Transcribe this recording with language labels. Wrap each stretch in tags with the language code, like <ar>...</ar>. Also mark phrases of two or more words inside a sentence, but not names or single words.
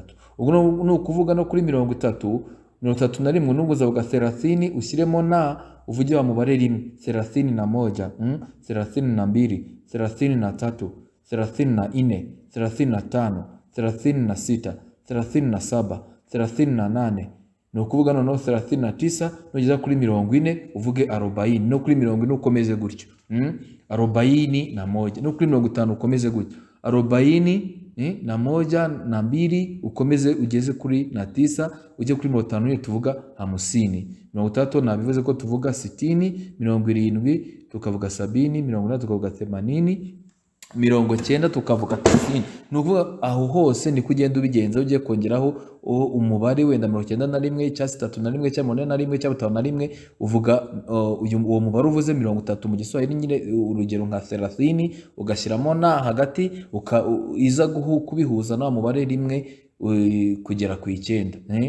<rw>Ubwo no ukuvuga no kuri 30, 31 n'ubwo uzavuga 30 ushyiremo na uvuge wa mubare rimwe 31, 32, 33, 34, 35, 36, 37, 38. Ni ukuvuga noneho 39 nugeza kuri 40 uvuge 40, no kuri 40 ukomeze gutyo. 41 no kuri 50 ukomeze gutyo. 40,</rw> <sw>na moja na mbili</sw> <rw>ukomeze ugeze kuri</rw> <sw>na tisa</sw> <rw>uje kuri 50 tuvuga 50. 30 nabivuze ko tuvuga 60, 70 tukavuga 70, 80 tukavuga 80, 90 tukavuga 90. Nukuvuga aho hose ni kugenda ubigenza ugiye kongeraho umubare wenda 91 cyangwa 31 cyangwa 81 cyangwa 51 uvuga uwo mubare uvuze 30 mu Giswahili nyine urugero nka 30 ugashyiramo na hagati iza kubihuza na mubare rimwe kugera ku 9.</rw>